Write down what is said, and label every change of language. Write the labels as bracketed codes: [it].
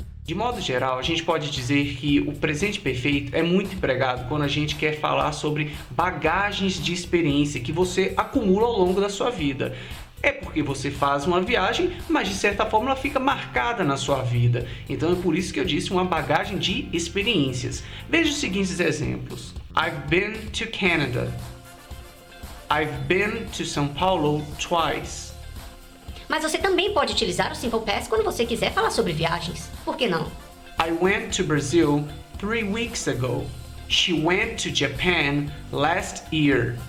[pt] De modo geral, a gente pode dizer que o presente perfeito é muito empregado quando a gente quer falar sobre bagagens de experiência que você acumula ao longo da sua vida. É porque você faz uma viagem, mas de certa forma ela fica marcada na sua vida. Então é por isso que eu disse uma bagagem de experiências. Veja os seguintes exemplos. [en] I've been to Canada. I've been to São Paulo twice. [pt] Mas você também pode utilizar o Simple Past quando você quiser falar sobre viagens. Por que não? [en] I went to Brazil 3 weeks ago. She went to Japan last year.